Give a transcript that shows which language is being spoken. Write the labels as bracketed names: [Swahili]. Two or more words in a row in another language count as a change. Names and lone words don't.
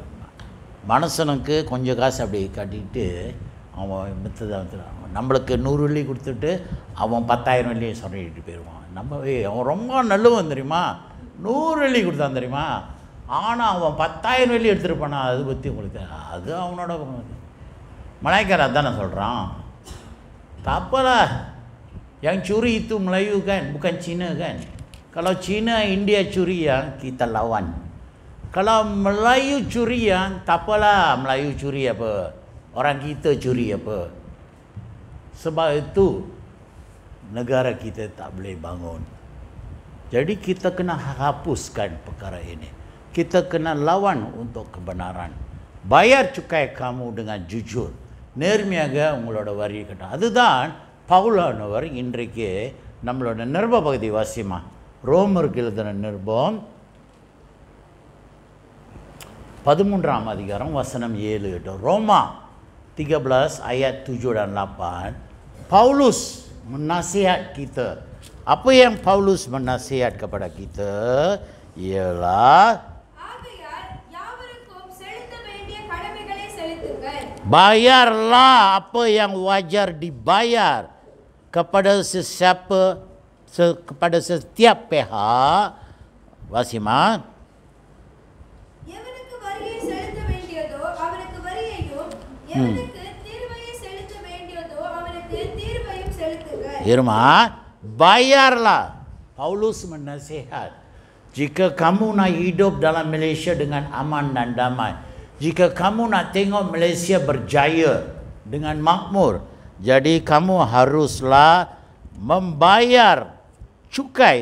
[Tamil] மனுஷனுக்கு கொஞ்சம் காசு அப்படி கட்டிட்டு அவன் மித்ததை நம்மளுக்கு 100 வெள்ளி கொடுத்துட்டு அவன் 10,000 வெள்ளியை சொல்லிட்டு போயிடுவான். நம்ம அவன் ரொம்ப நல்லவன் தெரியுமா, 100 வெள்ளி கொடுத்தான் தெரியுமா, ஆனால் அவன் 10,000 வெள்ளி எடுத்துருப்பானா, அது பற்றி உங்களுக்கு அது அவனோட Malaikar adan சொல்கிறான். [Malay] Tak apalah. Yang curi itu Melayu kan, bukan Cina kan. Kalau Cina, India curi yang kita lawan. Kalau Melayu curi yang, tak apalah Melayu curi apa. Orang kita curi apa. Sebab itu negara kita tak boleh bangun. Jadi kita kena hapuskan perkara ini. Kita kena lawan untuk kebenaran. Bayar cukai kamu dengan jujur. [Tamil] நேர்மையாக உங்களோட வரி கட்ட. அதுதான் பவுலானவர் இன்றைக்கு நம்மளோட நிருப பகுதி வாசிமா. ரோமருக்கு எழுதின நிருபம் 13ஆம் அதிகாரம் வசனம் 7-8. [Malay] Roma 13 ayat 7 dan 8. Paulus menasihat kita. Apa yang Paulus menasihat kepada kita ialah bayarlah apa yang wajar dibayar kepada kepada setiap pihak. [Tamil] Wasima. எவனுக்கு வரியை செலுத்த வேண்டியதோ அவனுக்கு வரியையும், எவனுக்கு தீர்வையை செலுத்த வேண்டியதோ அவனுக்கு தீர்வையும் செலுத்துங்கள். [Malay] Irma, bayarlah. Paulus menasihat. Jika kamu nak hidup dalam Malaysia dengan aman dan damai, jika kamu nak tengok Malaysia berjaya dengan makmur, jadi kamu haruslah membayar cukai.